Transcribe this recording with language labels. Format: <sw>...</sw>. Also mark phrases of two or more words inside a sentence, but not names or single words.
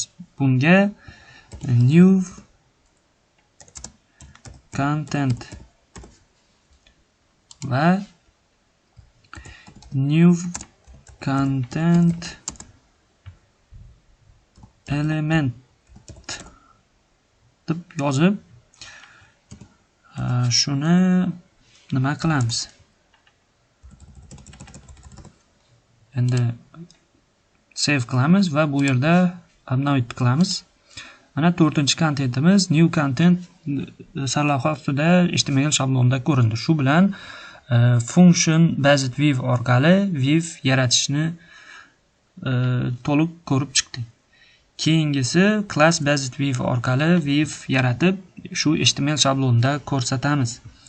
<uz>Bunga</uz> <en>new content</en> <uz>va</uz> <en>new content element</en> <uz>deb yozib shuni nima qilamiz? Endi save qilamiz va bu yerda update qilamiz. Mana 4-kontentimiz</uz> <en>new content</en> <uz>sarlavha ustida HTML shablonda ko'rindi. Shu bilan</uz> <en>function based view</en> <uz>orqali view yaratishni to'liq ko'rib chiqdik. Keyingisi</uz> <en>class based view</en> <uz>orqali view yaratib, shu HTML shablonida ko'rsatamiz.</uz>